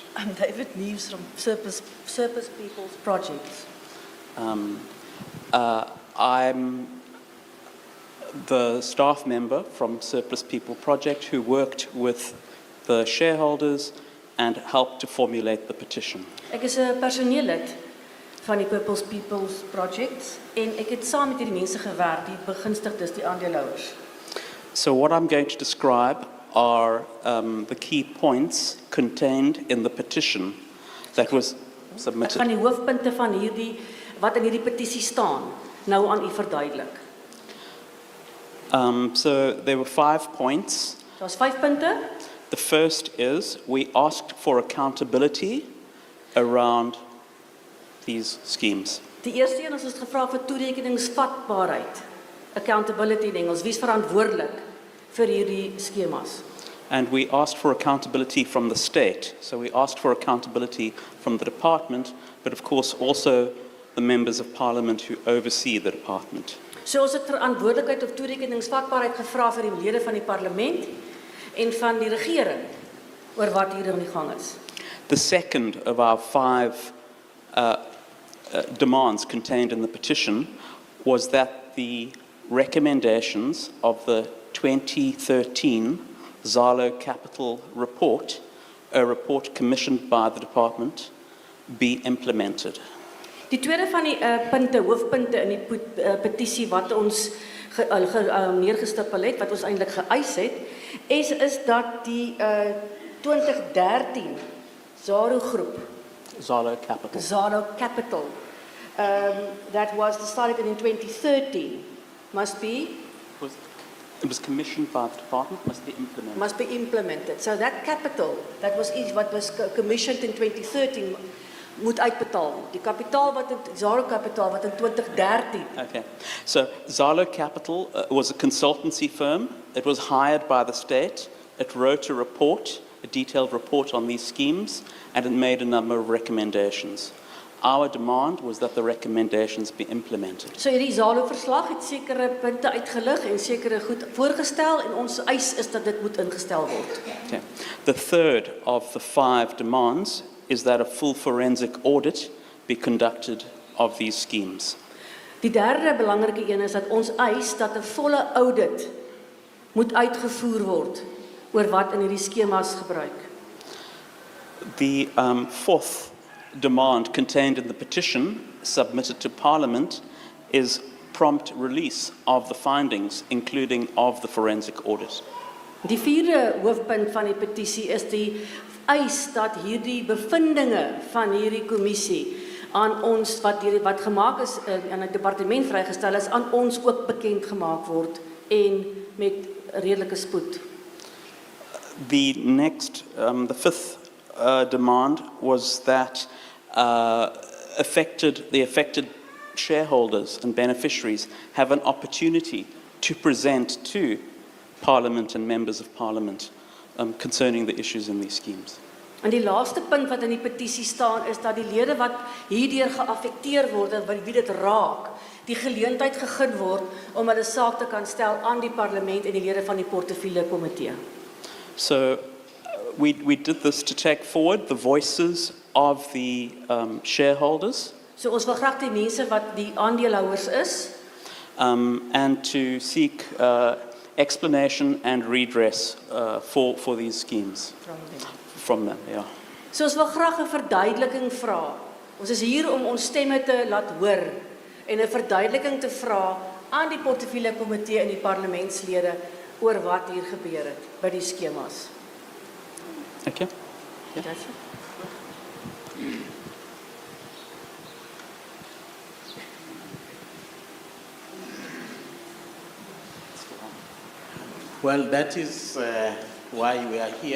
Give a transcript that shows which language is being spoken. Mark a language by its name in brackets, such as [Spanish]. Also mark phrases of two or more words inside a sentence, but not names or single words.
[English] I'm David Neves from Surplus People's Project. I'm the staff member from Surplus People Project who worked with the shareholders and helped to formulate the petition. [Afrikaans] Ek is 'n personeellid van die People's Project en ek het saam met hierdie mense gewerk, die begunstigdes, die aandeelhouers. [English] So what I'm going to describe are the key points contained in the petition that was [Afrikaans] Ek [English] submitted. [Afrikaans] gaan die hoofpunte van hierdie wat in hierdie petisie staan nou aan u verduidelik. [English] So there were 5 points. [Afrikaans] Daar's 5 punte. [English] The first is we asked for accountability around these schemes. [Afrikaans] Die eerste een is ons gevra vir toerekeningsvatbaarheid. Accountability in Engels. Wie's verantwoordelik vir hierdie skemas? [English] And we asked for accountability from the state. So we asked for accountability from the department, but of course also the members of parliament who oversee the department. [Afrikaans] So ons het verantwoordelikheid of toerekeningsvatbaarheid gevra vir die lede van die parlement en van die regering oor wat hier aan die gang is. [English] The second of our 5 demands contained in the petition was that the recommendations of the 2013 Zalo Capital Report, a report commissioned by the department, be implemented. [Afrikaans] Die tweede van die punte, hoofpunte in die petisie wat ons neergestipel het, wat ons eintlik geëis het, is dat die 2013 Zaro groep, Zalo Capital, [English] that was decided in 2013, must be it was commissioned by the department, must be implemented. So that capital, that was what was commissioned in 2013, [Afrikaans] moet uitbetaal. Die kapitaal wat Zalo Capital wat in 2013. [English] Okay. So Zalo Capital was a consultancy firm. It was hired by the state. It wrote a report, a detailed report on these schemes, and it made a number of recommendations. Our demand was that the recommendations be implemented. [Afrikaans] So hierdie Zalo verslag het sekere punte uitgelig en sekere goed voorgestel en ons eis is dat dit moet ingestel word. [English] Okay. The third of the 5 demands is that a full forensic audit be conducted of these schemes. [Afrikaans] Die derde belangrike een is dat ons eis dat 'n volle audit moet uitgevoer word oor wat in hierdie skemas gebruik. [English] The fourth demand contained in the petition submitted to Parliament is prompt release of the findings, including of the forensic audit. [Afrikaans] Die vierde hoofpunt van die petisie is die eis dat hierdie bevindinge van hierdie kommissie aan ons wat gemaak is aan die departement vrygestel is aan ons ook bekend gemaak word en met redelike spoed. [English] The next, the fifth demand was that the affected shareholders and beneficiaries have an opportunity to present to Parliament and members of Parliament concerning the issues in these schemes. [Afrikaans] En die laaste punt wat in die petisie staan is dat die lede wat hierdeur geaffekteer word en wie dit raak, die geleentheid gegee word om hulle saak te kan stel aan die parlement en die lede van die portefeulje komitee. [English] So we did this to take forward the voices of the shareholders. [Afrikaans] So ons wil graag die mense wat die aandeelhouers is, [English] and to seek explanation and redress for these schemes. From them, yeah. [Afrikaans] So ons wil graag 'n verduideliking vra. Ons is hier om ons stemme te laat hoor en 'n verduideliking te vra aan die portefeulje komitee en die parlementslede oor wat hier gebeur het by die skemas. [English] Okay. Yeah. Well, that is why we are here.